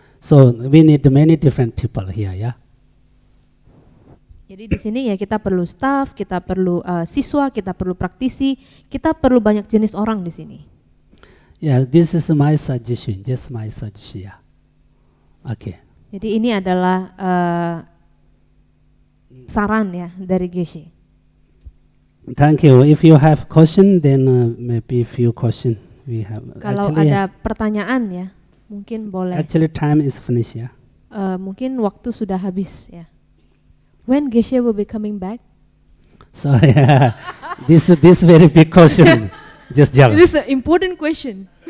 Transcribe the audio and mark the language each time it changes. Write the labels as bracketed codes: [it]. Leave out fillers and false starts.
[en] So we need many different people here, yeah. [id] Jadi di sini ya kita perlu staff, kita perlu siswa, kita perlu praktisi, kita perlu banyak jenis orang di sini. [en] Yeah, this is my suggestion, just my suggestion. Yeah. Okay. [id] Jadi ini adalah saran ya dari Geshe. [en] Thank you. If you have question, then maybe few question we have. [id] Kalau ada pertanyaan ya, mungkin boleh. [en] Actually, time is finished. Yeah. [id] Mungkin waktu sudah habis ya. [en] When Geshe will be coming back? Sorry, this very big question. Just jump. This is an important question.